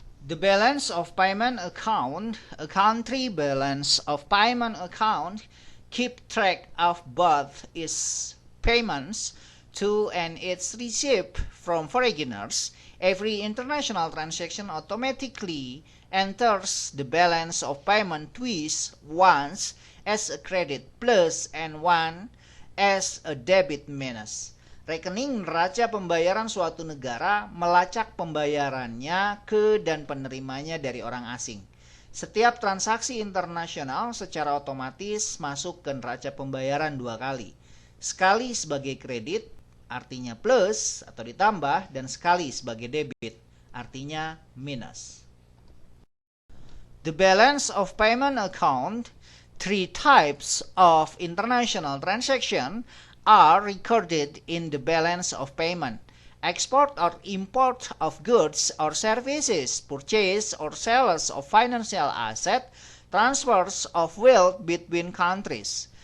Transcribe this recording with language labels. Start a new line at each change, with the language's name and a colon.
English: The balance of payment account, a country balance of payment account, keep track of both its payments to and its receipt from foreigners. Every international transaction automatically enters the balance of payment twice, once as a credit plus and one as a debit minus.
Indonesian: Rekening neraca pembayaran suatu negara melacak pembayarannya ke dan penerimanya dari orang asing. Setiap transaksi internasional secara otomatis masuk ke neraca pembayaran dua kali. Sekali sebagai kredit, artinya plus atau ditambah, dan sekali sebagai debit, artinya minus.
English: The balance of payment account, three types of international transaction are recorded in the balance of payment. Export or import of goods or services, purchase or sales of financial asset, transfers of wealth between countries.